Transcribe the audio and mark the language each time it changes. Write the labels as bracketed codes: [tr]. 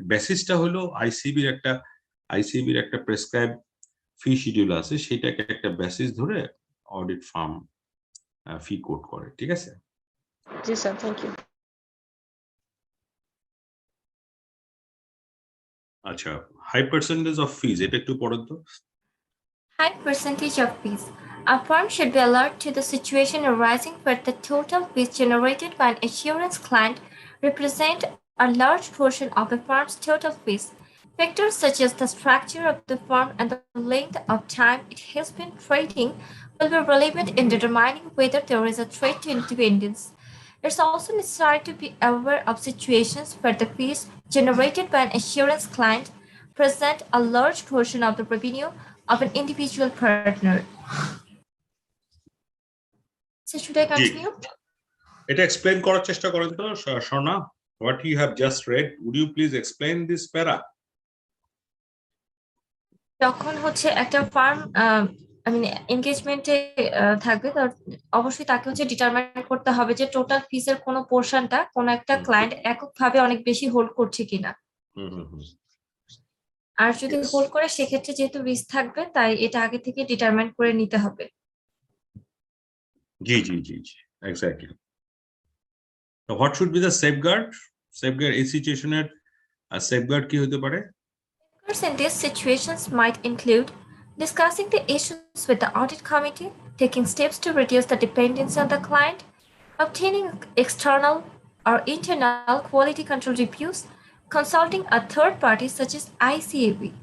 [bn] বেসিসটা হলো আইসিবির একটা প্রেসক্রাইব ফি শিডিউল আছে, সেটাকে একটা বেসিস ধরে অডিট ফার্ম ফি কোড করে, ঠিক আছে? জি স্যার, থ্যাংক ইউ। আচ্ছা, হাই পার্সেন্টেজ অফ ফিজ, এটা একটু পড়েন তো। [en] High percentage of fees. A firm should be alert to the situation arising where the total fees generated by an assurance client represent a large portion of a firm's total fees. Factors such as the structure of the firm and the length of time it has been trading will be relevant in determining whether there is a threat to independence. It's also necessary to be aware of situations where the fees generated by an assurance client present a large portion of the revenue of an individual partner. So should I continue? [bn] এটা explain করার চেষ্টা করেন তো Swarna, [en] what you have just read, would you please explain this para? [bn] যখন হচ্ছে একটা farm I mean এনগেজমেন্টে থাকবে, তো অবশ্যই তাকে হচ্ছে ডিটারমাইন করতে হবে যে টোটাল ফিসের কোনো পোর্শনটা কোনো একটা ক্লায়েন্ট এককভাবে অনেক বেশি হোল্ড করছে কিনা। আর যদি হোল্ড করে সেক্ষেত্রে যেহেতু রিস্ক থাকবে, তাই এটা আগে থেকে ডিটারমাইন করে নিতে হবে। জি জি জি জি, [en] Exactly. তো what should be the safeguard? [bn] Safeguard এই সিচুয়েশনের সেফগার্ড কি হতে পারে? [en] In these situations might include discussing the issues with the audit committee, taking steps to reduce the dependency on the client, obtaining external or internal quality control reviews, consulting a third party such as ICAB.